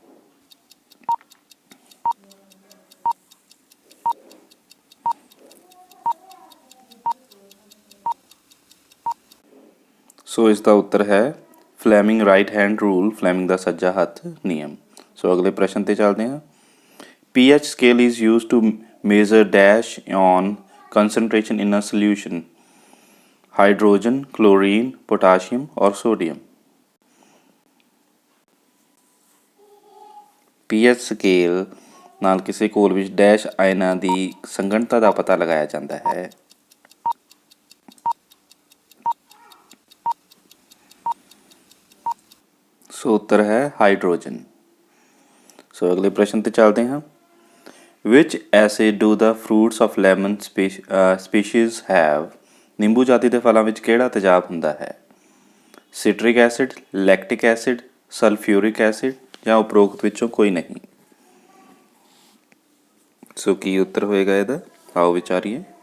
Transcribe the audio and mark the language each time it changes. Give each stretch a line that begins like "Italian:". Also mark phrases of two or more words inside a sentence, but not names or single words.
Punjabi: ਸੋ ਇਸ ਦਾ ਉੱਤਰ ਹੈ
English: Fleming right hand rule,
Punjabi: ਫਲੈਮਿੰਗ ਦਾ ਸੱਜਾ ਹੱਥ ਨਿਯਮ। ਸੋ ਅਗਲੇ ਪ੍ਰਸ਼ਨ ਤੇ ਚੱਲਦੇ ਹਾਂ।
English: pH scale is used to measure dash on concentration in a solution: hydrogen, chlorine, potassium or sodium. pH scale
Punjabi: ਨਾਲ ਕਿਸੇ ਘੋਲ ਵਿੱਚ ਡੈਸ਼ ਆਇਨਾਂ ਦੀ ਸੰਘਣਤਾ ਦਾ ਪਤਾ ਲਗਾਇਆ ਜਾਂਦਾ ਹੈ। ਸੋ ਉੱਤਰ ਹੈ ਹਾਈਡਰੋਜਨ। ਸੋ ਅਗਲੇ ਪ੍ਰਸ਼ਨ ਤੇ ਚੱਲਦੇ ਹਾਂ।
English: Which acid do the fruits of lemon species have?
Punjabi: ਨਿੰਬੂ ਜਾਤੀ ਦੇ ਫਲਾਂ ਵਿੱਚ ਕਿਹੜਾ ਤੇਜ਼ਾਬ ਹੁੰਦਾ ਹੈ?
English: citric acid, lactic acid, sulfuric acid
Punjabi: ਜਾਂ ਉਪਰੋਕਤ ਵਿੱਚੋਂ ਕੋਈ ਨਹੀਂ। ਸੋ ਕੀ ਉੱਤਰ ਹੋਏਗਾ ਇਹਦਾ, ਆਓ ਵਿਚਾਰੀਏ।